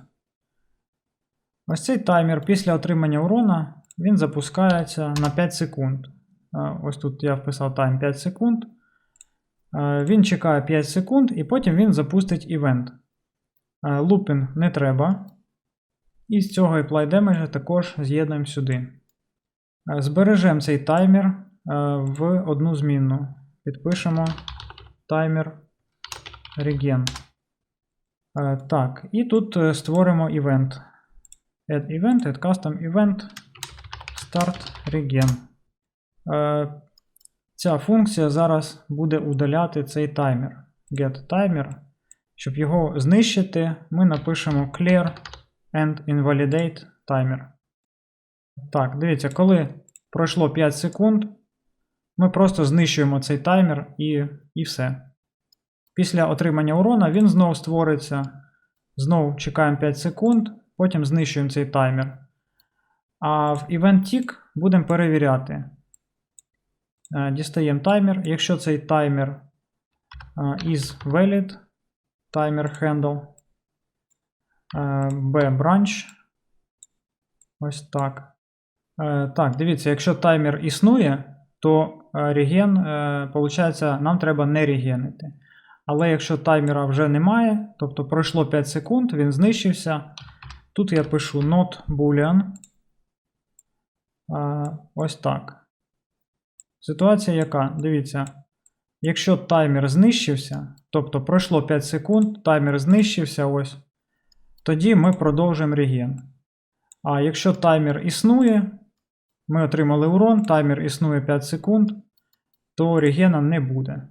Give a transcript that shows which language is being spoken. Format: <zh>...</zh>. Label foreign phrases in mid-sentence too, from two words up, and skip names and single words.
<uk>Ось цей таймер після отримання урона, він запускається на 5 секунд. Ось тут я вписав тайм 5 секунд. Він чекає 5 секунд і потім він запустить івент. Looping не треба. І з цього</uk> <en>apply damage</en> <uk>також з'єднуємо сюди. Збережемо цей таймер в одну змінну. Підпишемо таймер regen. Так, і тут створимо event.</uk> <en>Add event, add custom event, start regen.</en> <uk>Ця функція зараз буде удаляти цей таймер.</uk> <en>Get timer.</en> <uk>Щоб його знищити, ми напишемо</uk> <en>clear and invalidate timer.</en> <uk>Так, дивіться, коли пройшло 5 секунд, ми просто знищуємо цей таймер і все. Після отримання урона він знову створиться. Знову чекаємо 5 секунд, потім знищуємо цей таймер. А в</uk> <en>event tick</en> <uk>будемо перевіряти. Дістаємо таймер. Якщо цей таймер</uk> <en>is valid, timer handle, b-branch.</en> <uk>Ось так. Так, дивіться, якщо таймер існує, то реген, виходить, нам треба не регенити. Але якщо таймера вже немає, тобто пройшло 5 секунд, він знищився. Тут я пишу</uk> <en>not boolean.</en> <uk>Ось так. Ситуація яка? Дивіться, якщо таймер знищився, тобто пройшло 5 секунд, таймер знищився, ось, тоді ми продовжуємо реген. А якщо таймер існує, ми отримали урон, таймер існує 5 секунд, то регена не буде.</uk>